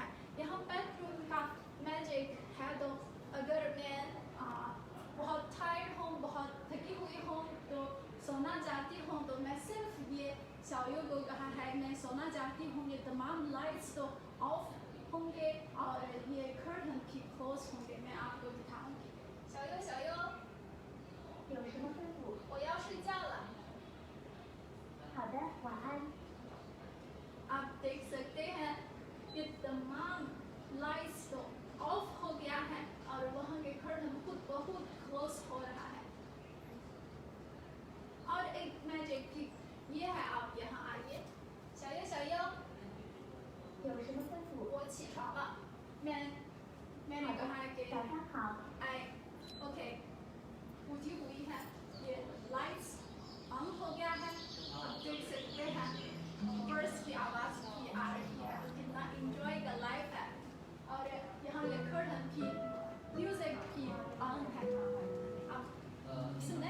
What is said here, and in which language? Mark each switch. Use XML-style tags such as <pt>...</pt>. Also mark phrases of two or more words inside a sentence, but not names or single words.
<ur>یہاں بیڈروم کا میجک ہے تو اگر میں بہت ٹائرڈ ہوں بہت تھکی ہوئی ہوں تو سونا چاہتی ہوں تو میں صرف یہ شاؤ کو کہا ہے میں سونا چاہتی ہوں یہ تمام لائٹس تو آف ہوں گے اور یہ کرٹن بھی کلوز ہوں گے. میں آپ کو دکھاؤں گی۔ شاؤ</ur> <zh>有什么吩咐？我要睡觉了。好的，晚安。</zh> <ur>آپ دیکھ سکتے ہیں یہ تمام لائٹس تو آف ہو گیا ہے اور وہاں کے کرٹن خود بہت کلوز ہو رہا ہے. اور ایک میجک بھی یہ ہے آپ یہاں آئیے. शाओ</ur> <zh>有什么吩咐？我起床了。</zh> <ur>میں نے کہا ہے کہ</ur> <zh>早上好。</zh> <ur>اوکے اٹھی ہوئی ہے یہ لائٹس آن ہو گیا ہے. آپ دیکھ سکتے ہیں برڈز کی آواز بھی آ رہی ہے کتنا انجوائے کا لائف ہے. اور یہاں یہ کرٹن بھی میوزک بھی آن ہے آپ سنے.</ur>